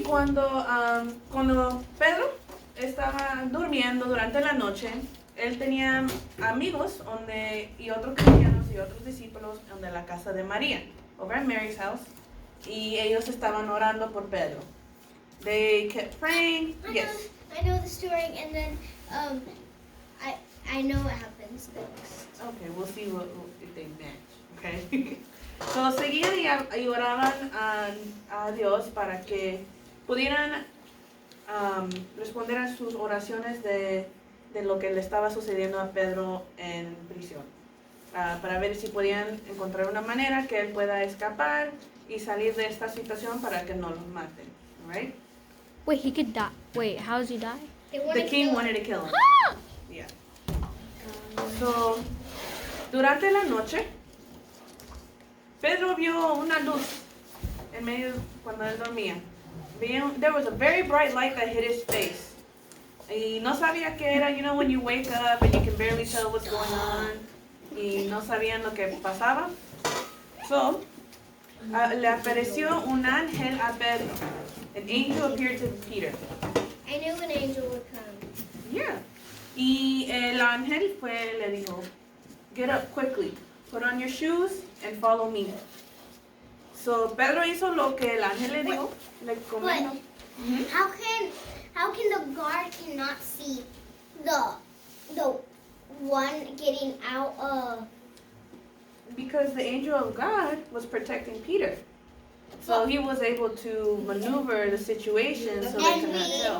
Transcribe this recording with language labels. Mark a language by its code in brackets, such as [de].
[es] Y cuando Pedro estaba durmiendo durante la noche, él tenía amigos y otros cristianos y otros discípulos en la casa de María, [en] over at Mary's house, [es] y ellos estaban orando por Pedro. [en] They kept praying. Yes. I know the story, and then I know what happens next. Okay, we'll see if they match. Okay. [es] So seguían y oraban a Dios para que pudieran responder a sus oraciones de lo que le estaba sucediendo a Pedro en prisión. Para ver si podían encontrar una manera que él pueda escapar y salir de esta situación para que no lo maten. [en] Right? Wait, he could die. Wait, how does he die? The king wanted to kill him. Yeah. [es] So, durante la noche, Pedro vio una luz en medio cuando él dormía. [en] There was a very bright light that hit his face. [es] Y no sabía qué era, [en] you know, when you wake up and you can barely tell what's going on. [es] Y no sabían lo que pasaba. So, le apareció un ángel a Pedro. [en] An angel appeared to Peter. I knew an angel would come. Yeah. [es] Y el ángel le dijo, [en] get up quickly, put on your shoes and follow me. [es] So Pedro hizo lo que el ángel le dijo. Le comentó. [en] How can the guard cannot see the one getting out of? Because the angel of God was protecting Peter. So he was able to maneuver the situation so they could not tell.